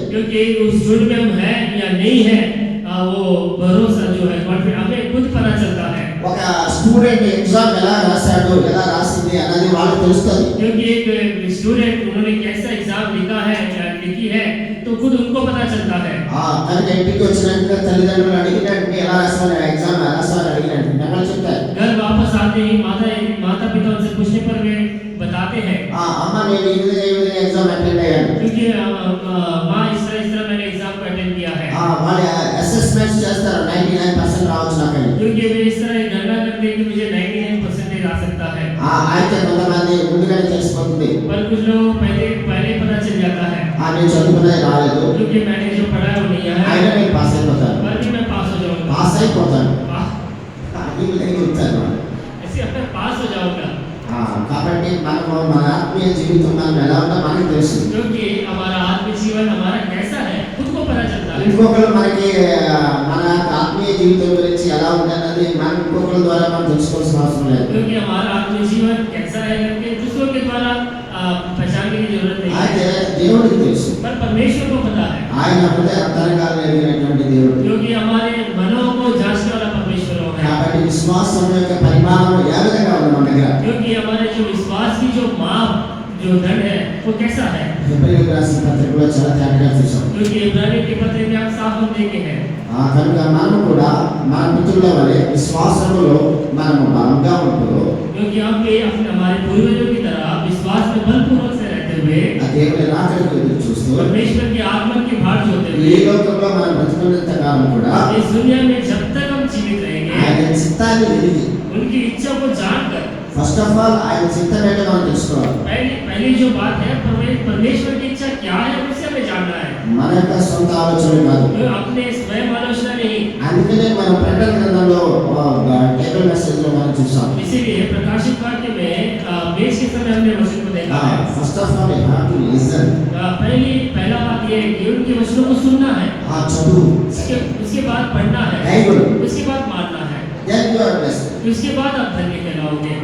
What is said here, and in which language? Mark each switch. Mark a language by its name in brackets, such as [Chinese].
[Hindi] क्योंकि उस झुंड में हम हैं या नहीं है, वो भरोसा जो है कॉन्फिडेंस हमें खुद पता चलता है. [Telugu] ఒక స్టూడెంట్ ఎగ్జామ్ ఎలా రాశాడు ఎలా రాసింది అన్నది వాళ్ళకి తెలుస్తుంది. [Hindi] क्योंकि एक स्टूडेंट उन्होंने कैसा एग्जाम लिखा है या लिखी है तो खुद उनको पता चलता है. [Telugu] కనుక ఇంటికి వచ్చినాక తల్లిదండ్రులు అడిగినట్టు ఎలా రాసాను ఎగ్జామ్ ఎలా రాసాను అడిగినట్టు నెమ్మది చెప్తారు. [Hindi] घर वापस आते ही माता पिता उनसे पूछने पर वे बताते हैं [Telugu] అమ్మ నేను ఈ విధంగా ఎగ్జామ్ అటెండ్ అయ్యాను. [Hindi] क्योंकि माँ इस तरह मैंने एग्जाम को अटेंड किया है. [Telugu] వాళ్ళు అసెస్మెంట్స్ చేస్తారు 99% రావచ్చు నాకని. [Hindi] क्योंकि वे इस तरह गणना करते हैं कि मुझे 99% आ सकता है. [Telugu] అయితే కొంతమంది ముందుగానే తెలిసిపోతుంది. [Hindi] पर कुछ लोग पहले पता चल जाता है. [Telugu] నేను చదువుకునే రాలేదు [Hindi] क्योंकि मैंने जो पढ़ा है वो नहीं आया [Telugu] అయినా నేను పాస్ అయిపోతాను. [Hindi] पर भी मैं पास हो जाऊंगा. [Telugu] పాస్ అయిపోతాను पा- ఈ విధంగా చెప్తాను. [Hindi] ऐसे अपने पास हो जाऊंगा. [Telugu] కాబట్టి మనము మన ఆత్మీయ జీవితం మనం ఎలా ఉన్నా మనకు తెలుసు. [Hindi] क्योंकि हमारा आत्मिक जीवन हमारा कैसा है खुद को पता चलता है. [Telugu] ఇంకొకరు మనకి మన ఆత్మీయ జీవితం గురించి ఎలా ఉందన్నది మనం ఇంకొకరి ద్వారా మనం తెలుసుకోవాల్సిన అవసరం లేదు. [Hindi] क्योंकि हमारा आत्मिक जीवन कैसा है करके दूसरों के द्वारा पहचानने की जरूरत नहीं [Telugu] అయితే [Hindi] है. [Telugu] దేవుడికి తెలుసు. [Hindi] पर परमेश्वर को पता है. [Telugu] ఆయన హృదయ అంతరంగాలు ఎరిగినటువంటి దేవుడు. [Hindi] क्योंकि हमारे मनों को जांचने वाला परमेश्वर है. [Telugu] కాబట్టి విశ్వాసం యొక్క పరిమాణం ఏ విధంగా ఉంది మన దగ్గర. [Hindi] क्योंकि हमारे जो विश्वास की जो माप जो दंड है वो कैसा है. [Telugu] హెబ్రీయులకు రాసిన పత్రికలో చాలా తేటగా చూసాం. [Hindi] क्योंकि इब्रानी के पत्र में आप साफ हम देखे हैं. [Telugu] కనుక మనము కూడా మన పితరుల వలె విశ్వాసములో మనము బలంగా ఉంటూ [Hindi] क्योंकि हम भी अपने हमारे पूर्वजों की तरह विश्वास में बलपूर्वक से रहते हुए [Telugu] ఆ దేవుని రాకడకు ఎదురు చూస్తూ [Hindi] परमेश्वर के आगमन की बाट जोते [Telugu] ఈ [Hindi] हुए [Telugu] లోకంలో మనం బ్రతికున్నంత కాలం కూడా [Hindi] इस दुनिया में जब तक हम जीवित रहेंगे [Telugu] ఆయన చిత్తాన్ని విరిగి [Hindi] उनकी इच्छा को जानकर [English] first of all [Telugu] ఆయన చిత్తం ఏంటో మనం తెలుసుకోవాలి. [Hindi] पहली जो बात है परमेश्वर की इच्छा क्या है उसे हमें जानना है. [Telugu] మన యొక్క సొంత ఆలోచన కాదు. [Hindi] तो अपने स्वयं आलोचना नहीं. [Telugu] అందుకనే మనం ప్రకటన గ్రంథంలో టేబుల్ మెసేజ్ లో మనం చూసాం. [Hindi] इसीलिए प्रकाशित वाक्य में मेष के समय हमने वचन को देखा है. [English] First of all you have to listen. [Hindi] पहला बात ये है कि उनके वचनों को सुनना है. [Telugu] చదువు. [Hindi] उसके बाद पढ़ना है. [English] Bible. [Hindi] उसके बाद मानना है. [English] Then you are blessed. [Hindi] उसके बाद आप धन्य कहलाओगे.